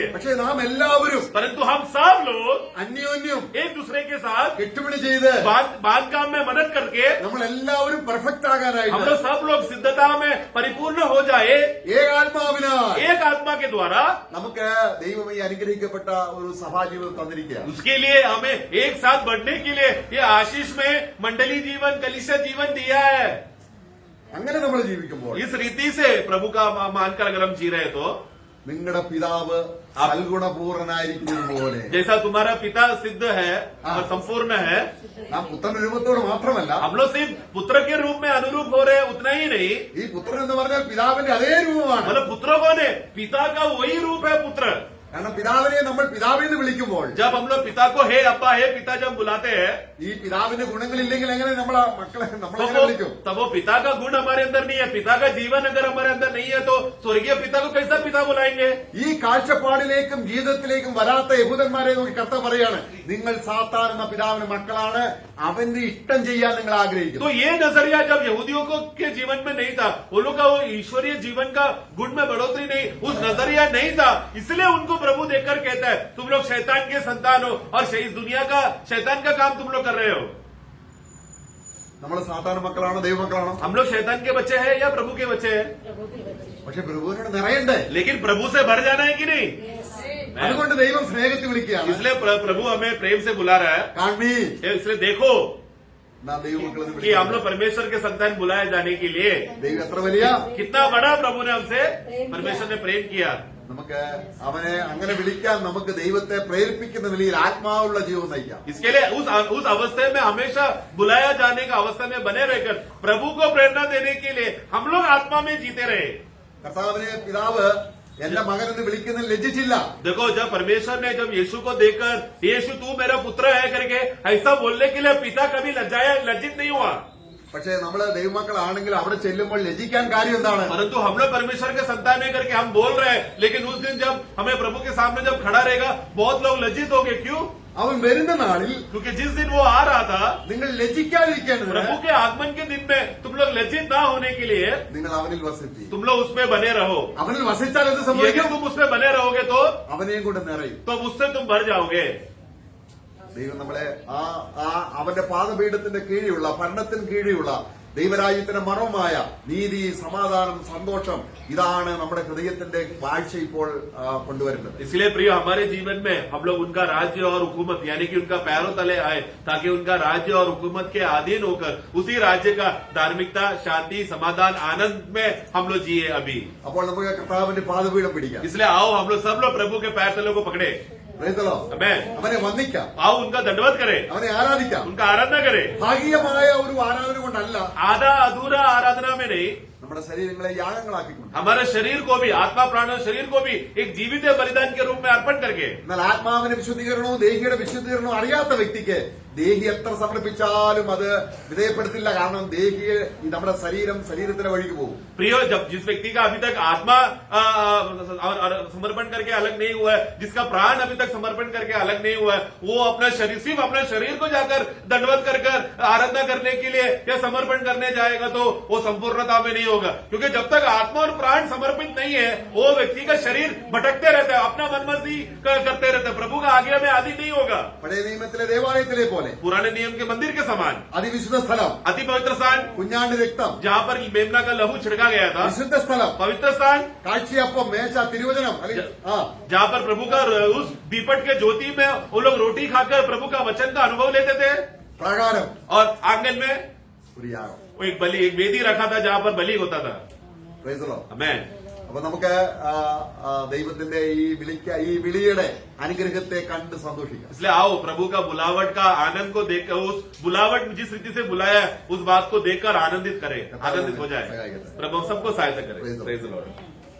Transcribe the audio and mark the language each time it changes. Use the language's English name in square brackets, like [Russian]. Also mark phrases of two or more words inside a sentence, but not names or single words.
[Malayalam] പക്ഷെ നാം എല്ലാവരും [Hindi] परंतु हम सब लोग [Malayalam] അന്യോന്യം [Hindi] एक दूसरे के साथ [Malayalam] കെട്ടുപിടി ചെയ്ത് [Hindi] बांध काम में मदद करके [Malayalam] നമ്മൾ എല്ലാവരും പെർഫെക്റ്റ് [Hindi] हम [Malayalam] ആകാനായിട്ട് [Hindi] लोग सब लोग सिद्धता में परिपूर्ण हो जाए [Malayalam] ഏകാത്മാവിനാൽ [Hindi] एक आत्मा के द्वारा। [Malayalam] നമുക്ക് ദൈവം ഈ അനുഗ്രഹിക്കപ്പെട്ട ഒരു സഭാജീവിതം തന്നിരിക്കുകയാണ്. [Hindi] उसके लिए हमें एक साथ बढ़ने के लिए ये आशीष में मंडली जीवन कलीसिया जीवन दिया है। [Malayalam] അങ്ങനെ നമ്മൾ ജീവിക്കുമ്പോൾ [Hindi] इस रीति से प्रभु का मानकर अगर हम जी रहे तो [Malayalam] നിങ്ങളുടെ പിതാവ് സൽഗുണപൂർണനായിരിക്കുന്നത് പോലെ [Hindi] जैसा तुम्हारा पिता सिद्ध है और संपूर्ण है, [Malayalam] നാം പുത്രന്റെ രൂപത്തോട് മാത്രമല്ല [Hindi] हम लोग सिर्फ पुत्र के रूप में अनुरूप हो रहे हैं, उतना ही नहीं, [Malayalam] ഈ പുത്രൻ എന്ന് പറഞ്ഞാൽ പിതാവിന്റെ അതേ രൂപമാണ്. [Hindi] मतलब पुत्र कौन है? पिता का वही रूप है पुत्र. [Malayalam] കാരണം പിതാവിനെ നമ്മൾ പിതാവെന്ന് വിളിക്കുമ്പോൾ [Hindi] जब हम लोग पिता को हे अब्बा हे पिता जब बुलाते हैं, [Malayalam] ഈ പിതാവിന്റെ ഗുണങ്ങളില്ലെങ്കിൽ എങ്ങനെ നമ്മളെ മക്കളെ നമ്മളെങ്ങനെ വിളിക്കും? [Hindi] तब वो पिता का गुण हमारे अंदर नहीं है, पिता का जीवन अगर हमारे अंदर नहीं है तो स्वर्गीय पिता को कैसा पिता बुलाएंगे? [Malayalam] ഈ കാഴ്ചപ്പാടിലേക്കും ജീവിതത്തിലേക്കും വരാത്ത യഹൂദന്മാരെ നോക്കി കർത്താവ് പറയാണ്, നിങ്ങൾ സാത്താൻ എന്ന പിതാവിന് മക്കളാണ്, അവന്റെ ഇഷ്ടം ചെയ്യാൻ നിങ്ങൾ ആഗ്രഹിക്കുന്നു. [Hindi] तो ये नजरिया जब यहूदियों को के जीवन में नहीं था, वो लोग का वो ईश्वरीय जीवन का गुण में बढ़ोतरी नहीं, उस नजरिया नहीं था, इसलिए उनको प्रभु देखकर कहता है तुम लोग शैतान के संतान हो और इस दुनिया का शैतान का काम तुम लोग कर रहे हो. [Malayalam] നമ്മൾ സാത്താൻ മക്കളാണോ ദൈവമക്കളാണോ? [Hindi] हम लोग शैतान के बच्चे हैं या प्रभु के बच्चे हैं? प्रभु के बच्चे। [Malayalam] പക്ഷെ പ്രഭുവിനോട് നിറയണ്ടേ? [Hindi] लेकिन प्रभु से भर जाना है कि नहीं? [Malayalam] അതുകൊണ്ട് ദൈവം സ്നേഹത്തിൽ വിളിക്കുകയാണ്. [Hindi] इसलिए प्रभु हमें प्रेम से बुला रहा है, [Malayalam] കാണി [Hindi] इसलिए देखो [Malayalam] നാം ദൈവമക്കളെന്ന് [Hindi] कि हम [Malayalam] വിളിക്കുകയാണ്. [Hindi] लोग परमेश्वर के संतान बुलाए जाने के लिए [Malayalam] ദൈവം എത്ര വലിയ [Hindi] कितना बड़ा प्रभु ने हमसे परमेश्वर ने प्रेम किया. [Malayalam] നമുക്ക് അവനെ അങ്ങനെ വിളിക്കാൻ നമുക്ക് ദൈവത്തെ പ്രേരിപ്പിക്കുന്ന നിലയിൽ ആത്മാവുള്ള ജീവിതം നയിക്കാം. [Hindi] इसके लिए उस अवस्था में हमेशा बुलाया जाने का अवस्था में बने रहकर प्रभु को प्रेरणा देने के लिए हम लोग आत्मा में जीते रहे. [Malayalam] കർത്താവിനെ പിതാവ് എന്റെ മകൻ എന്ന് വിളിക്കുന്നതിൽ ലജ്ജിച്ചില്ല. [Hindi] देखो जब परमेश्वर ने जब यीशु को देखकर यीशु तू मेरा पुत्र है करके ऐसा बोलने के लिए पिता कभी लज्जित नहीं हुआ. [Malayalam] പക്ഷേ നമ്മള് ദൈവമക്കളാണെങ്കിൽ അവിടെ ചെല്ലുമ്പോൾ ലജ്ജിക്കാൻ കാര്യം എന്താണ്? [Hindi] परंतु हम लोग परमेश्वर के संतान है करके हम बोल रहे हैं, लेकिन उस दिन जब हमें प्रभु के सामने जब खड़ा रहेगा बहुत लोग लज्जित होंगे. क्यों? [Malayalam] അവൻ വരുന്ന നാളിൽ [Hindi] क्योंकि जिस दिन वो आ रहा था, [Malayalam] നിങ്ങൾ ലജ്ജിക്കാതിരിക്കേണ്ടത് [Hindi] प्रभु के आगमन के दिन में तुम लोग लज्जित ना होने के लिए [Malayalam] നിങ്ങൾ അവനിൽ വസിപ്പി. [Hindi] तुम लोग उसमें बने रहो. [Malayalam] അവനിൽ വസിച്ചാൽ എന്ത് [Hindi] यदि [Malayalam] സംഭവിക്കും? [Hindi] तुम उसमें बने रहोगे तो [Malayalam] അവനെയും കൊണ്ട് നിറയും. [Hindi] उससे तुम भर जाओगे. [Malayalam] ദൈവം നമ്മളെ അവന്റെ പാദപീഠത്തിന്റെ കീഴിലുള്ള ഭരണത്തിന് കീഴിലുള്ള ദൈവരാജ്യത്തിന്റെ മർമ്മമായ നീതി, സമാധാനം, സന്തോഷം, ഇതാണ് നമ്മുടെ ഹൃദയത്തിന്റെ കാഴ്ച ഇപ്പോൾ കൊണ്ടുവരുന്നത്. [Hindi] इसलिए प्रिय हमारे जीवन में हम लोग उनका राज्य और हुकूमत यानी कि उनका पैरों तले आए, ताकि उनका राज्य और हुकूमत के अधीन होकर उसी राज्य का धार्मिकता, शांति, समाधान, आनंद में हम लोग जिए अभी. [Malayalam] അപ്പോൾ നമുക്ക് കർത്താവിന്റെ പാദപീഠം പിടിക്കാം. [Hindi] इसलिए आओ हम लोग सब लोग प्रभु के पैर तलों को पकड़े. [English] Praise the Lord. Amen. [Malayalam] അവനെ വന്ദിക്കാം, [Hindi] आओ उनका दंडवत करें, [Malayalam] അവനെ ആരാധിക്കാം. [Hindi] उनका आराधना करें. [Malayalam] ഭാഗികമായ ഒരു ആരാധന കൊണ്ടല്ല, [Hindi] आधा अधूरा आराधना में नहीं, [Malayalam] നമ്മുടെ ശരീരങ്ങളെ യാഗങ്ങളാക്കിക്കൊണ്ട്, [Hindi] हमारे शरीर को भी, आत्मा प्राण और शरीर को भी एक जीवित बलिदान के रूप में अर्पण करके. [Malayalam] എന്നാൽ ആത്മാവിന്റെ വിശുദ്ധീകരണവും ദേഹിയുടെ വിശുദ്ധീകരണവും അറിയാത്ത വ്യക്തിക്ക് ദേഹി എത്ര സമർപ്പിച്ചാലും അത് വിധേയപ്പെടുത്തില്ല. കാരണം ദേഹിയെ നമ്മുടെ ശരീരത്തിന്റെ വഴിക്ക് പോകും. [Hindi] प्रियो जब जिस व्यक्ति का अभी तक आत्मा समर्पण करके अलग नहीं हुआ है, जिसका प्राण अभी तक समर्पण करके अलग नहीं हुआ है, वो अपना शरीर सिर्फ अपने शरीर को जाकर दंडवत कर आराधना करने के लिए या समर्पण करने जाएगा तो वो संपूर्णता में नहीं होगा. क्योंकि जब तक आत्मा और प्राण समर्पित नहीं है, वो व्यक्ति का शरीर भटकते रहता है, अपना मनमर्जी करते रहता है, प्रभु का आज्ञा में आदि नहीं होगा. [Malayalam] പഴയ നിയമത്തിലെ ദേവാലയത്തിലെ പോലെ [Hindi] पुराने नियम के मंदिर के समान [Malayalam] അതിവിശുദ്ധ സ്ഥലം, [Hindi] अति पवित्र स्थान [Malayalam] കുഞ്ഞാണ്ട് രക്തം, [Hindi] जहाँ पर मेमना का लहू छिड़का गया था, [Malayalam] വിശുദ്ധ സ്ഥലം, [Hindi] पवित्र स्थान [Malayalam] കാഴ്ചയപ്പം, മേശ, തിരുവചനം, അല്ലെങ്കിൽ [Hindi] जहाँ पर प्रभु का उस दीपट के ज्योति में वो लोग रोटी खाकर प्रभु का वचन का अनुभव लेते थे. [Malayalam] പ്രാകാരം, [Hindi] और आंगन में [Malayalam] ഒരു യാഗം. [Hindi] वो एक वेदी रखा था जहाँ पर बलि होता था. [English] Praise the Lord. Amen. [Malayalam] അപ്പൊ നമുക്ക് ദൈവത്തിന്റെ ഈ വിളിയുടെ അനുഗ്രഹത്തെ കണ്ട് സന്തോഷിക്കാം. [Hindi] इसलिए आओ प्रभु का बुलावट का आनंद को देखकर, उस बुलावट जिस रीति से बुलाया है उस बात को देखकर आनंदित करें, आनंदित हो जाए. प्रभु सबको सहायता करे. [English] Praise the Lord. Praise the Lord.